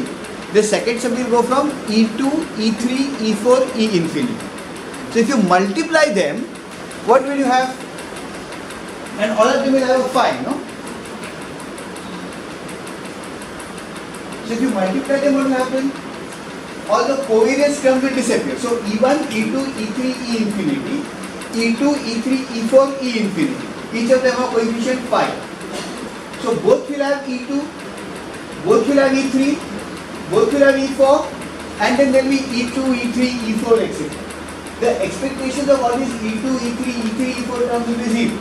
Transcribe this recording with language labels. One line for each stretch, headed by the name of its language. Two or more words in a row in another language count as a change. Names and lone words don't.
English: The second sum will go from E2, E3, E4, E infinity. So if you multiply them, what will you have? And all of them will have a phi, no? So if you multiply them, what will happen? All the covariance terms will disappear. So E1, E2, E3, E infinity, E2, E3, E4, E infinity. Each of them have coefficient phi. So both will have E2, both will have E3, both will have E4, and then there will be E2, E3, E4, etc. The expectations of all these E2, E3, E3, E4 terms will be 0.